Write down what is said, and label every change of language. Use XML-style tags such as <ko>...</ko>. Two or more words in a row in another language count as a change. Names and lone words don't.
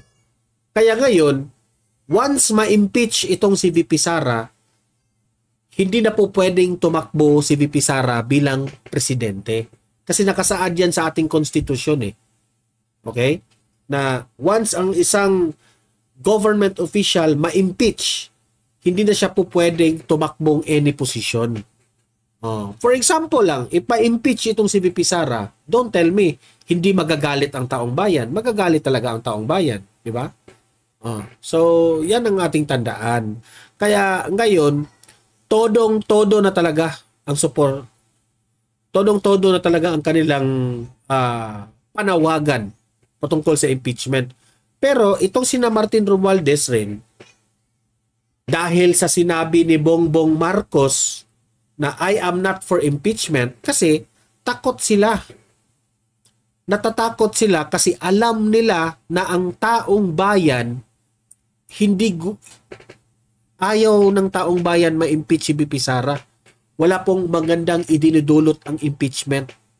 <tl>Kaya ngayon, once ma-impeach itong si VP Sara, hindi na po pwedeng tumakbo si VP Sara bilang presidente. Kasi nakasaad yan sa ating konstitusyon eh. Okay? Na once ang isang government official ma-impeach, hindi na siya po pwedeng tumakbong</tl> <en>any position.</en> <tl>For example lang, ipa-impeach itong si VP Sara,</tl> <en>don't tell me,</en> <tl>hindi magagalit ang taong bayan. Magagalit talaga ang taong bayan. Di ba? So, yan ang ating tandaan. Kaya ngayon, todong-todo na talaga ang support. Todong-todo na talaga ang kanilang panawagan patungkol sa impeachment. Pero itong sina Martin Romualdez rin, dahil sa sinabi ni Bongbong Marcos na</tl> <en>I am not for impeachment,</en> <tl>kasi takot sila. Natatakot sila kasi alam nila na ang taong bayan ayaw ng taong bayan ma-impeach si VP Sara. Wala pong magandang idinudulot ang impeachment.</tl>